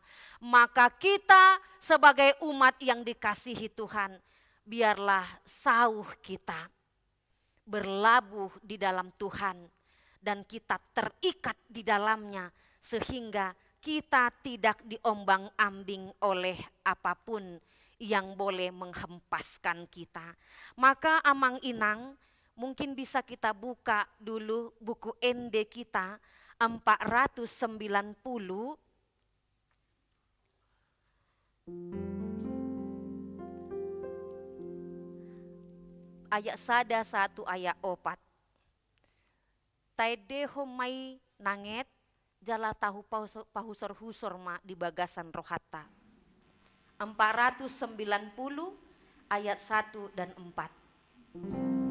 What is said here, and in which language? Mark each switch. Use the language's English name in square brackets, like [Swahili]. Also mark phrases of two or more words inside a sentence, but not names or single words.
[Indonesian] Maka kita sebagai umat yang dikasihi Tuhan, biarlah sauh kita berlabuh di dalam Tuhan dan kita terikat di dalamnya sehingga kita tidak diombang-ambing oleh apapun yang boleh menghempaskan kita. [Batak Toba] Maka amang inang, [Indonesian] mungkin bisa kita buka dulu buku ND kita 490 ayat sada 1 ayat 4. [Batak Toba] Taide homai nanget jala tahu pahusor-husor ma di bagasan rohata. [Indonesian] 490 ayat 1 dan 4.